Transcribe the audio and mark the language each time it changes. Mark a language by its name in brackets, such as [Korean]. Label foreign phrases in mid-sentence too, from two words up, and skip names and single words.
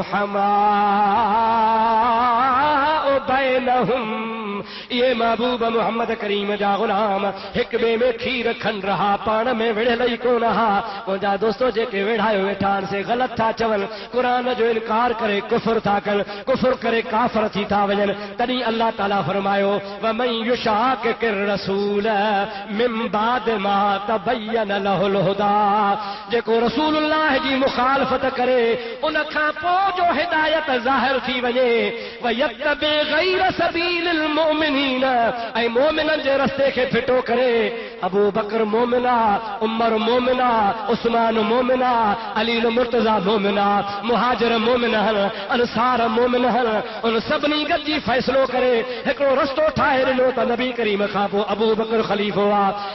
[Arabic] رحماء بينهم, [Sindhi] ये महबूब मोहम्मद करीम जा गुलाम हिक ॿिए में खीर खन रहा, पाण में विढ़ियल ई कोन हा। मुंहिंजा दोस्तो जेके वेढ़ायो वेठा आहिनि से ग़लति था चवनि, क़ुरान जो इनकार करे कुफ़र था कनि, कुफ़र करे काफ़िर थी था वञनि। तॾहिं अल्लाह ताला फरमायो [Arabic] ومن يشاقق الرسول من بعد ما تبين له الهدى. [Sindhi] जेको रसूलुल्लाह जी मुखालफत करे उन खां पोइ जो हिदायत ज़ाहिर थी वञे, [Arabic] ويتبع غير سبيل المؤمنين, [Sindhi] ऐं मोमिननि जे रस्ते खे फिटो करे। अबू बकर मोमिना, उमर मोमिना, उस्मान मोमिना, अली मुर्तज़ा मोमिना, मुहाजिर मोमिन हन, अंसार मोमिन हन, उन सभिनी गॾिजी फ़ैसिलो करे हिकिड़ो रस्तो ठाहे ॾिनो त नबी करीम खां पोइ अबू बकर ख़लीफ़ो आहे।